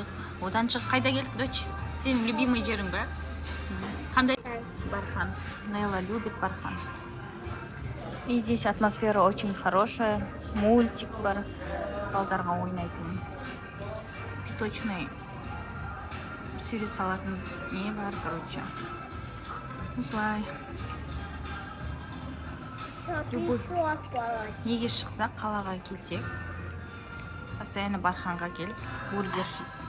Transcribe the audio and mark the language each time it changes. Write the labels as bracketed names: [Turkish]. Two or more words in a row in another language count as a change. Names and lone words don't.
[Kazakh] Одан шығып қайда келдік, дочь? Сенің любимый жерің ба? Қандай? Бархан. [Russian] Нелла любит Бархан. И здесь атмосфера очень хорошая. [Kazakh] Мультик бар. Балдарға ойнайтын. Песочный сурет салатын не бар, короче. Осылай. Любой. Неге шықса, қалаға келсек, постоянно Барханға келіп, бургер жейді.